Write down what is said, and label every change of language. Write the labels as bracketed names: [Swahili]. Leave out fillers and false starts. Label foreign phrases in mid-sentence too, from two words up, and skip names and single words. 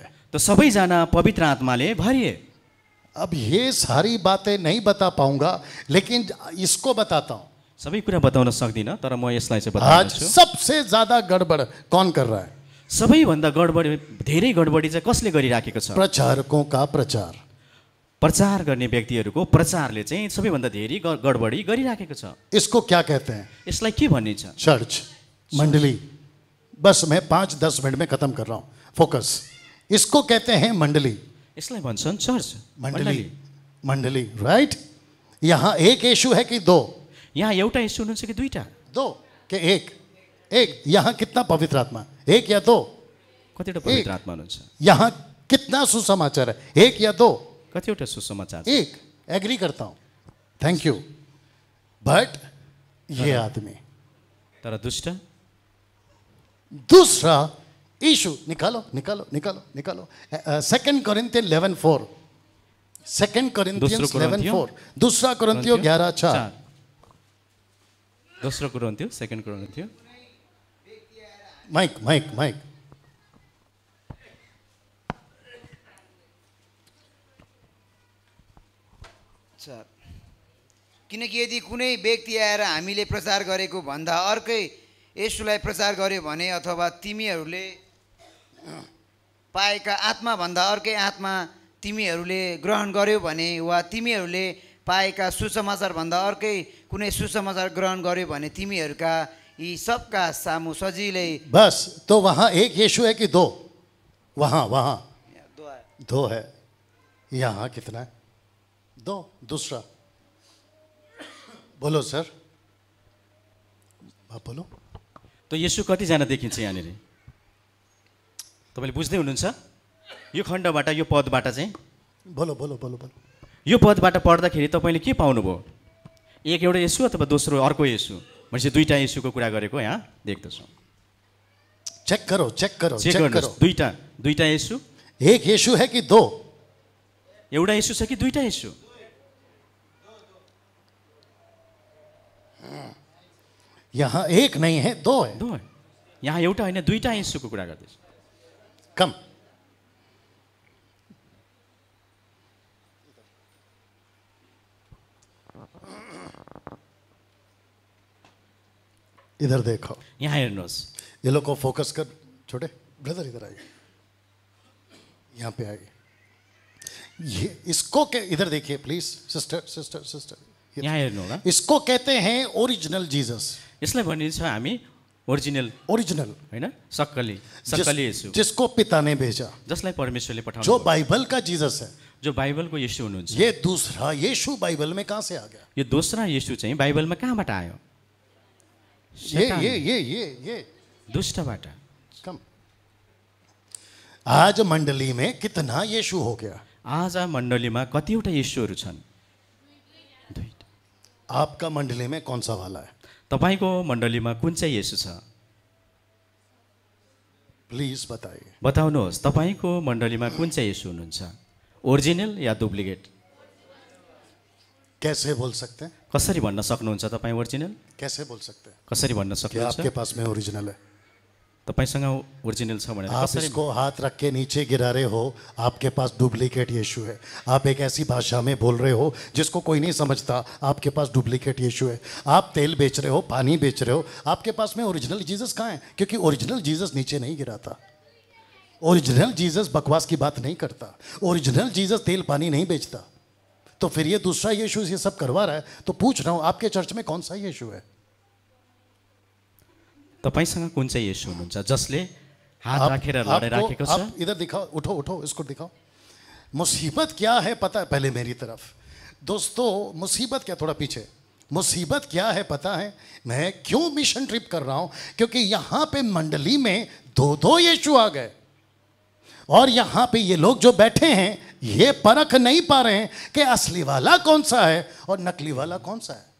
[Nepali] तो सबैजना पवित्र आत्माले भरिए। [Hindi] अब ये सारी बातें नहीं बता पाऊंगा, लेकिन इसको बताता हूं। [Nepali] सबै कुरा बताउन सक्दिनँ, तर म यसलाई चाहिँ आज बताउँछु। [Hindi] सबसे ज्यादा गड़बड़ कौन कर रहा है? [Nepali] सबैभन्दा गडबडी, धेरै गडबडी चाहिँ कसले गरिराखेको छ? [Hindi] प्रचारकों का प्रचार। [Nepali] प्रचार गर्ने व्यक्तिहरूको प्रचारले चाहिँ सबैभन्दा धेरै गडबडी गरिराखेको छ। [Hindi] इसको क्या कहते हैं? [Nepali] यसलाई के भनिन्छ? चर्च, मंडली। [Hindi] बस मैं 5-10 मिनट में खत्म कर रहा हूं, फोकस। इसको कहते हैं मंडली। [Nepali] यसलाई भन्छन् चर्च, [Hindi] मंडली। मंडली, राइट? यहां एक यीशु है कि 2? [Nepali] यहाँ एउटा येशू हुनुहुन्छ कि 2टा? [Hindi] 2 के 1? 1। यहां कितना पवित्र आत्मा? 1 या 2? [Nepali] कतिवटा पवित्र आत्मा हुनुहुन्छ? [Hindi] यहां कितना सुसमाचार है? 1 या 2? [Nepali] कतिवटा सुसमाचार? [Hindi] 1। एग्री करता हूं, [English] thank you. [Hindi] बट ये आदमी, [Nepali] तर दुष्ट, [Hindi] दूसरा यीशु। निकालो निकालो निकालो निकालो। 2 कोरिन्थियन 11:4। 2 कोरिन्थियन 11:4। दूसरा कोरिन्थियो 11:4। [Nepali] दोस्रो कोरिन्थियो, 2 कोरिन्थियो। माइक माइक माइक। किनकि यदि कुनै व्यक्ति आएर हामीले प्रचार गरेको भन्दा अर्कै येशूलाई प्रचार गर्यो भने, अथवा तिमीहरूले पाएका आत्मा भन्दा अर्कै आत्मा तिमीहरूले ग्रहण गर्यो भने, वा तिमीहरूले पाएका सुसमाचार भन्दा अर्कै कुनै सुसमाचार ग्रहण गर्यो भने तिमीहरूका यी सबका सामु सजिलै। [Hindi] बस, तो वहां एक यीशु है कि 2? वहां 2 है। यहां कितना है? 2। दूसरा बोलो सर, आप बोलो। [Nepali] त येशू कतिजना देखिन्छ यहाँनिर? तपाईँले बुझ्दै हुनुहुन्छ? यो खण्डबाट, यो पदबाट चाहिँ [Hindi] बोलो बोलो बोलो बोलो। [Nepali] यो पदबाट पढ्दाखेरि तपाईँले के पाउनुभयो? एउटा येशू अथवा दोस्रो अर्को येशू? मैले 2टा येशूको कुरा गरेको यहाँ देख्दछु। [Hindi] चेक करो चेक करो चेक [Nepali] चेक गर्नुहोस्। [Hindi] करो। [Nepali] 2टा येशू? [Hindi] एक यीशु है कि 2? [Nepali] एउटा येशू छ कि 2टा येशू? [Hindi] यहाँ एक नहीं है, 2 है। 2 है। [Nepali] यहाँ एउटा होइन, 2टा येशूको कुरा गर्दैछु। [Hindi] कम। इधर देखो, [Nepali] यहाँ हेर्नुहोस्। [Hindi] ये लोग को फोकस कर। छोटे ब्रदर इधर आइए, यहाँ पे आइए। ये इसको के इधर देखिए प्लीज। [Nepali] सिस्टर सिस्टर सिस्टर, यहाँ हेर्नु होला। [Hindi] इसको कहते हैं [English] original Jesus. [Nepali] यसलाई भनिन्छ हामी ओरिजिनल। ओरिजिनल हैन, सक्कली येशू, [Hindi] जिसको पिता ने भेजा, [Nepali] जसलाई परमेश्वरले पठाउनु, [Hindi] जो बाइबल का जीसस है, [Nepali] जो बाइबलको येशू हुनुहुन्छ। [Hindi] ये दूसरा यीशु बाइबल में कहां से आ गया? [Nepali] यो दोस्रो येशू चाहिँ बाइबलमा कहाँबाट आयो? [Hindi] ये दुष्टबाट। कम। आज मंडली में कितना यीशु हो गया? [Nepali] आज मण्डलीमा कतिवटा येशूहरू छन्? [Hindi] आपका मंडली में कौन सा वाला है? [Nepali] तपाईँको मण्डलीमा कुन चाहिँ येशू छ? [Hindi] प्लीज बताइए। [Nepali] बताउनुहोस्, तपाईँको मण्डलीमा कुन चाहिँ येशू हुनुहुन्छ? [Hindi] ओरिजिनल या डुप्लिकेट? कैसे बोल सकते हैं? [Nepali] कसरी भन्न सक्नुहुन्छ तपाईँ ओरिजिनल? [Hindi] कैसे बोल सकते हैं? [Nepali] कसरी भन्न कि सक्नुहुन्छ [Hindi] आपके पास में ओरिजिनल है? [Nepali] तपाईसँग ओरिजिनल छ भनेर [Hindi] आप [Nepali] कसरी? [Hindi] इसको हाथ रख के नीचे गिरा रहे हो, आपके पास डुप्लीकेट यीशु है। आप एक ऐसी भाषा में बोल रहे हो जिसको कोई नहीं समझता, आपके पास डुप्लीकेट यीशु है। आप तेल बेच रहे हो, पानी बेच रहे हो, आपके पास में [English] original Jesus [Hindi] कहाँ है? क्योंकि [English] original Jesus [Hindi] नीचे नहीं गिराता। [English] original Jesus [Hindi] बकवास की बात नहीं करता। [English] original Jesus [Hindi] तेल पानी नहीं बेचता। तो फिर ये दूसरा यीशु ये सब करवा रहा है। तो पूछ रहा हूँ, आपके चर्च में कौन सा यीशु है? [Nepali] तपाईसँग कुन चाहिँ येशू हुनुहुन्छ जसले हात राखेर लडे राखेको छ? [Hindi] आप इधर दिखाओ, उठो उठो, इसको दिखाओ। मुसीबत क्या है पता है? पहले मेरी तरफ दोस्तों, मुसीबत क्या, थोड़ा पीछे। मुसीबत क्या है पता है? मैं क्यों [English] mission trip [Hindi] कर रहा हूं? क्योंकि यहां पे मंडली में दो दो यीशु आ गए और यहां पे ये लोग जो बैठे हैं ये परख नहीं पा रहे हैं कि असली वाला कौन सा है और नकली वाला कौन सा है।